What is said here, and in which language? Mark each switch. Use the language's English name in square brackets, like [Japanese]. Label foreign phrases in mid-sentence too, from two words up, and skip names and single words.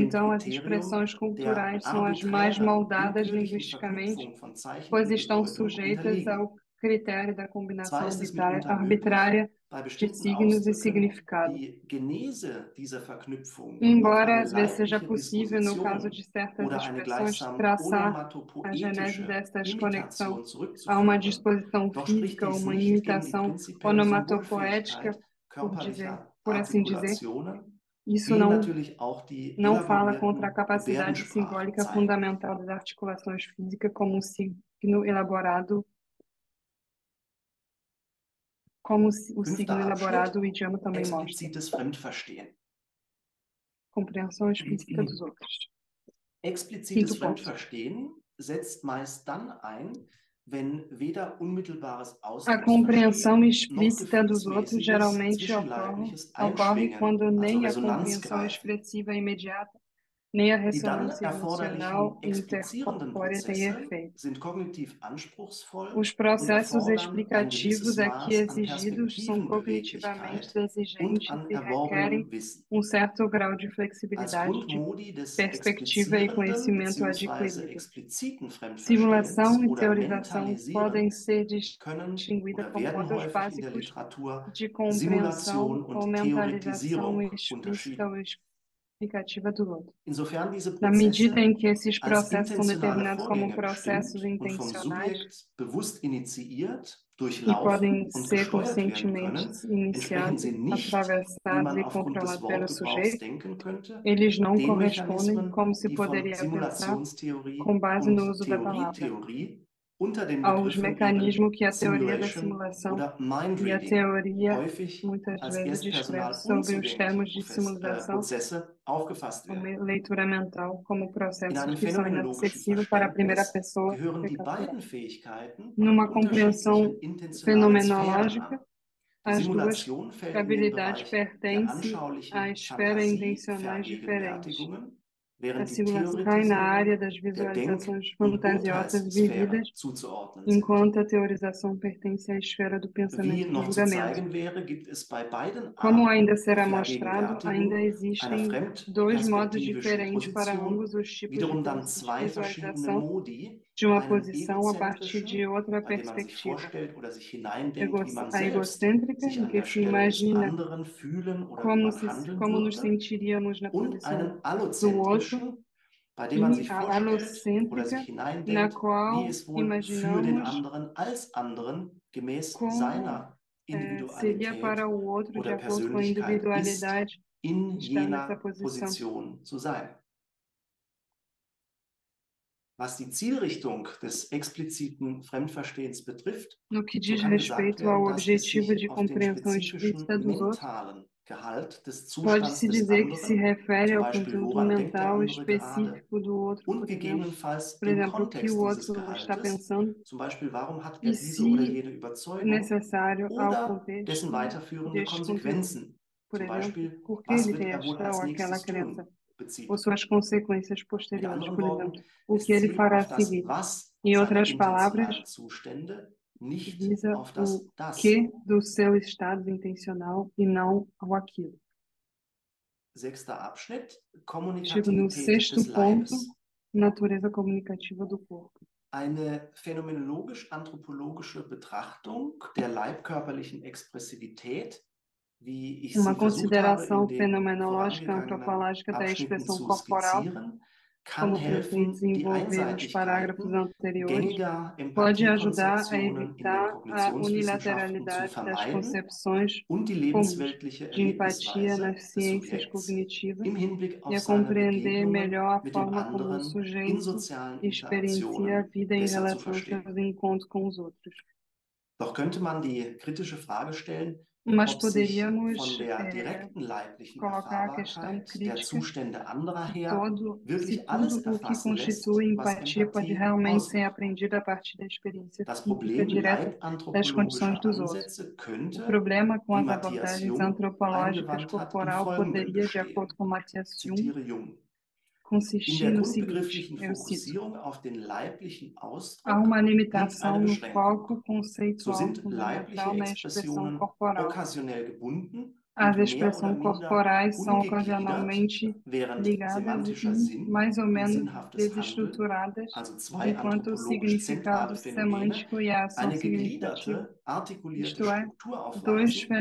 [Portuguese] então as [German] Kriterium [Portuguese] expressões [German] der [Portuguese] culturais são as mais [German] arbiträren, [Portuguese] moldadas [German] willkürlichen [Portuguese] linguisticamente, [German] Verknüpfung von Zeichen [Portuguese] pois [German] und [Portuguese] estão [German] Bedeutung [Portuguese] sujeitas [German] unterliegen. [Portuguese] ao critério da [German] Zwar [Portuguese] combinação [German] ist es mitunter möglich, [Portuguese] arbitrária [German] bei [Portuguese] de [German] bestimmten [Portuguese] signos e [German] Ausdrücken [Portuguese] significado. [German] die Genese dieser Verknüpfung auf [Portuguese] Embora [German] eine [Portuguese] às vezes seja [German] leibliche [Portuguese] possível, no caso [German] Disposition [Portuguese] de certas [German] oder eine [Portuguese] expressões, [German] gleichsam [Portuguese] traçar a genese [German] onomatopoetische [Portuguese] destas conexão [German] Imitation [Portuguese] a uma [German] zurückzuführen, [Portuguese] disposição [German] doch spricht [Portuguese] física, [German] dies [Portuguese] uma [German] nicht gegen die [Portuguese] imitação [German] prinzipielle [Portuguese] onomatopoética, [German] Symbolfähigkeit körperlicher [Portuguese] por assim dizer, [German] Artikulationen, [Portuguese] isso [German] wie natürlich auch die [Portuguese] não fala contra a [German] elaborierten [Portuguese] capacidade [German] Gebärdensprachen [Portuguese] simbólica [German] zeigen. [Portuguese] fundamental das articulações físicas como um signo elaborado, como o [German] Fünfter [Portuguese] signo [German] Abschnitt, [Portuguese] elaborado, o idioma também mostra. [German] explizites Fremdverstehen. [Portuguese] Compreensão explícita dos outros. [German] Explizites [Portuguese] Quinto ponto. [German] Fremdverstehen setzt meist dann ein, wenn weder unmittelbares [Portuguese] A compreensão [German] Ausdrucksverstehen noch [Portuguese] explícita dos outros [German] gefühlsmäßiges [Portuguese] geralmente [German] zwischenleibliches [Portuguese] ocorre [German] Einschwingen, [Portuguese] quando [German] also [Portuguese] nem a [German] Resonanz [Portuguese] compreensão [German] greifen. [Portuguese] expressiva imediata, nem a [German] Die dann [Portuguese] ressonância [German] erforderlichen [Portuguese] emocional [German] explizierenden [Portuguese] intercorpórea têm [German] Prozesse [Portuguese] efeito. [German] sind kognitiv anspruchsvoll [Portuguese] Os [German] und [Portuguese] processos [German] erfordern ein gewisses [Portuguese] explicativos aqui [German] Maß an [Portuguese] exigidos são cognitivamente [German] Perspektivenbeweglichkeit und [Portuguese] exigentes [German] an [Portuguese] e requerem [German] erworbenem Wissen. [Portuguese] certo grau de [German] Als [Portuguese] flexibilidade de [German] Grundmodi des [Portuguese] perspectiva e [German] explizierenden [Portuguese] conhecimento [German] bzw. [Portuguese] adquirido. [German] expliziten Fremdverstehens [Portuguese] Simulação e [German] oder [Portuguese] teorização podem [German] Mentalisierens [Portuguese] ser [German] können [Portuguese] distinguidas [German] oder [Portuguese] como [German] werden [Portuguese] modos [German] häufig in der [Portuguese] básicos [German] Literatur [Portuguese] de compreensão [German] Simulation [Portuguese] ou [German] und [Portuguese] mentalização [German] Theoretisierung [Portuguese] explícita [German] unterschieden. [Portuguese] ou explicativa do outro. [German] Insofern diese [Portuguese] Na medida [German] Prozesse [Portuguese] em que esses [German] als [Portuguese] processos são [German] intentionale [Portuguese] determinados como [German] Vorgänge [Portuguese] processos [German] bestimmt und vom [Portuguese] intencionais [German] Subjekt bewusst initiiert, [Portuguese] e [German] durchlaufen [Portuguese] podem [German] und [Portuguese] ser [German] gesteuert werden [Portuguese] conscientemente [German] können, entsprechen [Portuguese] iniciados, [German] sie nicht, wie [Portuguese] atravessados [German] man [Portuguese] e [German] aufgrund des [Portuguese] controlados pelo [German] Wortgebrauchs [Portuguese] sujeito, [German] denken könnte, [Portuguese] eles não [German] den [Portuguese] correspondem, [German] Mechanismen, [Portuguese] como se [German] die von [Portuguese] poderia pensar, [German] Simulationstheorie [Portuguese] com base no [German] und [Portuguese] uso da palavra, [German] Theorietheorie unter den [Portuguese] aos [German] Begriffen eben [Portuguese] mecanismos que a teoria da [German] Simulation [Portuguese] simulação [German] oder Mind [Portuguese] e a [German] Reading [Portuguese] teoria [German] häufig [Portuguese] muitas [German] als [Portuguese] vezes descreve [German] erstpersonal [Portuguese] sobre os [German] unzugängliche [Portuguese] termos de simulação [German] Prozesse aufgefasst [Portuguese] como [German] werden. [Portuguese] leitura mental, como [German] In [Portuguese] processos [German] einem [Portuguese] que são [German] phänomenologischen [Portuguese] inacessíveis para a primeira [German] Verständnis [Portuguese] pessoa [German] gehören [Portuguese] ser [German] die [Portuguese] capturada. [German] beiden Fähigkeiten [Portuguese] Numa [German] unterschiedlichen [Portuguese] compreensão [German] intentionalen Sphären [Portuguese] fenomenológica, [German] an. Die [Portuguese] as duas [German] Simulation fällt in den [Portuguese] habilidades [German] Bereich der [Portuguese] pertencem a [German] anschaulichen [Portuguese] esferas [German] Fantasie, [Portuguese] intencionais diferentes. [German] Vergegenwärtigungen, [Portuguese] A [German] während die [Portuguese] segurança cai na área das [German] Theoretisierung der [Portuguese] visualizações [German] Denk- und [Portuguese] fantasiosas [German] Urteilssphäre [Portuguese] vividas, [German] zuzuordnen sind. [Portuguese] enquanto a teorização pertence à esfera do [German] Wie [Portuguese] pensamento e do [German] noch zu [Portuguese] julgamento. [German] zeigen wäre, gibt es bei beiden [Portuguese] Como [German] Arten [Portuguese] ainda será [German] der [Portuguese] mostrado, ainda [German] Vergegenwärtigung einer [Portuguese] existem dois modos [German] fremdperspektivischen [Portuguese] diferentes para [German] Position [Portuguese] ambos os tipos de [German] wiederum dann zwei verschiedene [Portuguese] visualização [German] Modi, [Portuguese] de uma [German] einen [Portuguese] posição a partir [German] egozentrischen, [Portuguese] de outra [German] bei dem man sich [Portuguese] perspectiva. [German] vorstellt oder sich hineindenkt, wie man [Portuguese] A [German] selbst [Portuguese] egocêntrica, [German] sich [Portuguese] em [German] an [Portuguese] que [German] der [Portuguese] se [German] Stelle des [Portuguese] imagina [German] anderen fühlen oder wie man handeln [Portuguese] como nos [German] würde, [Portuguese] sentiríamos na [German] und einen [Portuguese] posição do outro, [German] allozentrischen, bei dem man [Portuguese] e [German] sich [Portuguese] a [German] vorstellt oder [Portuguese] alocêntrica, [German] sich [Portuguese] na [German] hineindenkt, wie [Portuguese] qual [German] es wohl für den [Portuguese] imaginamos [German] anderen als anderen gemäß [Portuguese] como [German] seiner [Portuguese] seria [German] Individualität [Portuguese] para o outro, de [German] oder [Portuguese] acordo com a [German] Persönlichkeit ist, [Portuguese] individualidade, [German] in [Portuguese] estar nessa [German] jener [Portuguese] posição. [German] Position zu sein. Was die Zielrichtung des expliziten Fremdverstehens betrifft, [Portuguese] No que [German] so [Portuguese] diz [German] kann gesagt [Portuguese] respeito ao [German] werden, dass es [Portuguese] objetivo de [German] sich auf den [Portuguese] compreensão [German] spezifischen [Portuguese] explícita dos outros, [German] mentalen Gehalt des Zustands [Portuguese] pode-se [German] des [Portuguese] dizer que se [German] anderen, [Portuguese] refere [German] zum [Portuguese] ao [German] Beispiel [Portuguese] conteúdo [German] woran denkt der [Portuguese] mental [German] andere gerade, [Portuguese] específico do outro, [German] und gegebenenfalls [Portuguese] por [German] dem [Portuguese] exemplo, o que o [German] Kontext dieses [Portuguese] outro está [German] Gehaltes, [Portuguese] pensando, [German] zum Beispiel warum hat [Portuguese] e [German] er diese oder [Portuguese] se [German] jene Überzeugung, [Portuguese] necessário ao [German] oder dessen [Portuguese] contexto [German] weiterführende [Portuguese] deste conteúdo. [German] Konsequenzen, [Portuguese] Por [German] zum [Portuguese] exemplo, [German] Beispiel, [Portuguese] por que [German] was [Portuguese] ele [German] wird [Portuguese] tem [German] er wohl [Portuguese] esta [German] als [Portuguese] ou aquela [German] nächstes [Portuguese] crença, [German] tun, bezieht. [Portuguese] ou suas consequências [German] Mit [Portuguese] posteriores, [German] anderen [Portuguese] por exemplo, [German] Worten, [Portuguese] o que [German] es [Portuguese] ele [German] zielt [Portuguese] fará a [German] auf das [Portuguese] seguir. [German] Was [Portuguese] Em [German] seiner [Portuguese] outras palavras, [German] intentionalen Zustände, nicht [Portuguese] visa [German] auf [Portuguese] o [German] das Das. [Portuguese] que do seu estado intencional e não ao aquilo. [German] Sechster Abschnitt, [Portuguese] Chego no [German] Kommunikativität des [Portuguese] sexto ponto, [German] Leibes. [Portuguese] natureza comunicativa do corpo. [German] Eine phänomenologisch-anthropologische Betrachtung der leibkörperlichen Expressivität, wie ich [Portuguese] Uma [German] sie versucht habe, in [Portuguese] consideração [German] den [Portuguese] fenomenológica [German] vorangegangenen [Portuguese] antropológica da [German] Abschnitten [Portuguese] expressão [German] zu [Portuguese] corporal, [German] skizzieren, kann [Portuguese] como tentei [German] helfen, die [Portuguese] desenvolver nos parágrafos [German] Einseitigkeiten [Portuguese] anteriores, [German] gängiger [Portuguese] pode ajudar a [German] Empathiekonzeptionen in den [Portuguese] evitar a [German] Kognitionswissenschaften zu [Portuguese] unilateralidade das [German] vermeiden [Portuguese] concepções [German] und die [Portuguese] comuns [German] lebensweltliche [Portuguese] de empatia [German] Erlebnisweise [Portuguese] nas [German] des [Portuguese] ciências [German] Subjekts [Portuguese] cognitivas [German] im Hinblick [Portuguese] e [German] auf [Portuguese] a [German] seine [Portuguese] compreender [German] Begegnungen [Portuguese] melhor a [German] mit dem [Portuguese] forma como o [German] anderen in [Portuguese] sujeito [German] sozialen [Portuguese] experiencia a [German] Interaktionen [Portuguese] vida em [German] besser zu [Portuguese] relação aos [German] verstehen. [Portuguese] seus encontros com os outros. [German] Doch könnte man die kritische Frage stellen, [Portuguese] Mas [German] ob sich [Portuguese] poderíamos [German] von der direkten leiblichen [Portuguese] colocar a questão [German] Erfahrbarkeit der [Portuguese] crítica [German] Zustände anderer [Portuguese] se [German] her [Portuguese] todo, se [German] wirklich [Portuguese] tudo [German] alles [Portuguese] o que [German] erfassen [Portuguese] constitui [German] lässt, was [Portuguese] empatia pode [German] Empathie [Portuguese] realmente ser [German] ausmacht. [Portuguese] aprendido a partir da experiência [German] Das [Portuguese] física [German] Problem [Portuguese] direta das condições [German] leibanthropologischer [Portuguese] dos outros. [German] Ansätze [Portuguese] O [German] könnte, [Portuguese] problema com [German] wie [Portuguese] as [German] Matthias [Portuguese] abordagens [German] Jung [Portuguese] antropológicas [German] eingewandt hat, im [Portuguese] corporal [German] Folgenden [Portuguese] poderia, de acordo [German] bestehen. [Portuguese] com Matthias [German] Ich [Portuguese] Jung, [German] zitiere Jung. In [Portuguese] consistir [German] der [Portuguese] no seguinte, [German] grundbegrifflichen [Portuguese] eu cito: [German] Fokussierung auf den leiblichen [Portuguese] há [German] Ausdruck [Portuguese] uma [German] liegt eine [Portuguese] limitação no [German] Beschränkung. [Portuguese] foco [German] So [Portuguese] conceitual [German] sind leibliche [Portuguese] fundamental na expressão [German] Expressionen [Portuguese] corporal. [German] okkasionell gebunden [Portuguese] As [German] und mehr oder [Portuguese] expressões [German] minder [Portuguese] corporais são [German] ungegliedert, [Portuguese] ocasionalmente [German] während [Portuguese] ligadas [German] semantischer [Portuguese] e [German] Sinn [Portuguese] mais ou [German] und [Portuguese] menos [German] sinnhaftes Handeln, [Portuguese] desestruturadas, [German] also zwei [Portuguese] enquanto o [German] anthropologisch [Portuguese] significado [German] zentrale Phänomene, [Portuguese] semântico e a ação [German] eine [Portuguese] significativa, [German] gegliederte, artikulierte [Portuguese] isto é, [German] Struktur [Portuguese] dois [German] aufweisen,